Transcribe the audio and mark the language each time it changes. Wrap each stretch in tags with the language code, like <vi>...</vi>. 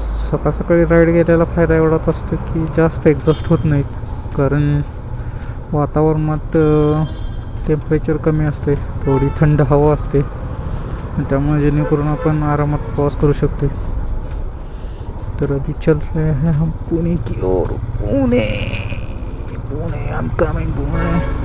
<mr>सकाळ सकाळी राईड गेलेला फायदा एवढाच असतो की जास्त एक्झॉस्ट होत नाहीत, कारण वातावरणात टेम्परेचर कमी असते, थोडी थंड हवा असते, त्यामुळे जेणेकरून आपण आरामात प्रवास करू शकतो.</mr> <hi>तर अभी चल रहे हैं हम पुणे की ओर.</hi> <en>Pune Pune I am coming Pune.</en>